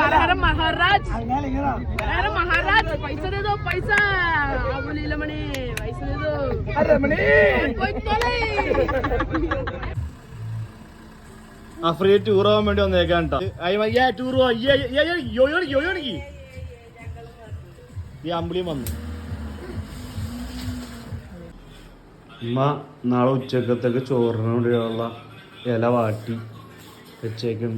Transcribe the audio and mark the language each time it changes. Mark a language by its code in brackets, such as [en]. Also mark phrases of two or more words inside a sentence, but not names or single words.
[hi] महाराज पैसा दे दो पैसा मणि पैसा दे दो अरे मणि [ml] ആ ഫ്രീ ടൂർ പോകാൻ വേണ്ടി വന്നേക്കാൻ ടൂർ ഈ അമ്പിളിയും വന്നു. ഉമ്മ നാളെ ഉച്ചക്കത്തേക്ക് ചോറിന് വേണ്ടിയുള്ള ഇല വാട്ടി വെച്ചേക്കുന്നു.